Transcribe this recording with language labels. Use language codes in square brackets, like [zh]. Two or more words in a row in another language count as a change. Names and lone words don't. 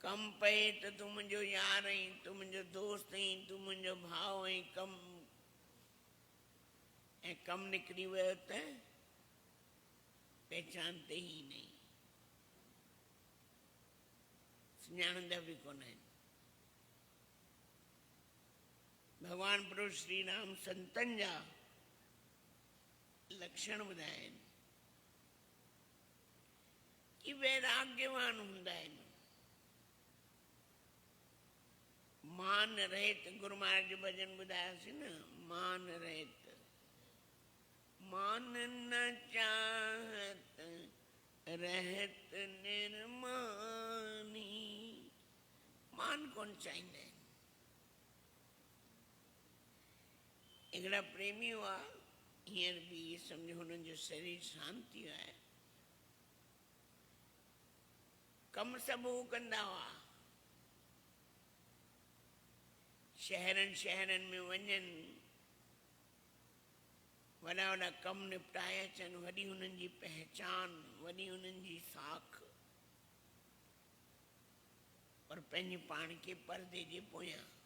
[sd] कम पए त तूं मुंहिंजो यार आहीं, तूं मुंहिंजो दोस्त आहीं, तूं मुंहिंजो भाउ आहीं, कम निकिरी वियो त [hi] पहचानते ई नहीं, [sd] सुञाणंदा बि कोन आहिनि। भगवान प्रभु श्री राम संतन जा लक्षण ॿुधाया आहिनि कि वैराग्यवान हूंदा आहिनि। मान रहित, गुरु महाराज जो भजन ॿुधायोसीं न, मान रहित, मान न चाहत रहत निर्मानी। मान कोन चाहींदा आहिनि। हिकिड़ा प्रेमी हुआ, हींअर बि सम्झो हुननि जो शरीर शांत थी वियो आहे। कम सभु हू कंदा हुआ, शहरनि शहरनि में वञनि, वॾा वॾा कम निपटाए अचनि, वॾी हुननि जी पहचान, वॾी हुननि जी साख, पर पंहिंजे पाण खे परदे जे पोयां।